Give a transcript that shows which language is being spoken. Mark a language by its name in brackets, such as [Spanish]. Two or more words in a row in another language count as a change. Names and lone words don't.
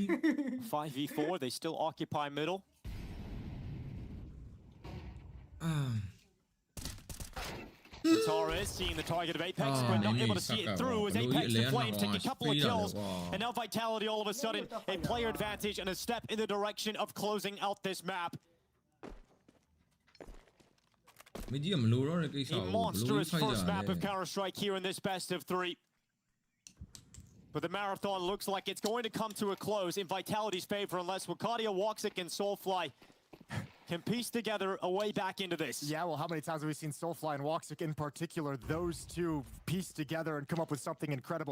[English] 5v4, they still occupy middle. Torres seeing the target of Apex, Ah, but not nee, able to see Saka, it through as bro. Apex Louis and Flames take a Leon couple of was kills. wow. And now Vitality all of a sudden a player advantage and a step in the direction of closing out this map. [Burmese] မကြီးကမလိုတော့တဲ့ကိစ္စ [English] A [Burmese] ကိုဘယ်လို [English] monstrous [Burmese] ဖိုက်ကြ [English] first map [Burmese] လဲ [English] of Counter-Strike here in this best of 3. But the marathon looks like it's going to come to a close in Vitality's favor unless Wakadia, Woxic, and Soulfly can piece together a way back into this. Yeah, well, how many times have we seen Soulfly and Woxic in particular, those two piece together and come up with something incredible?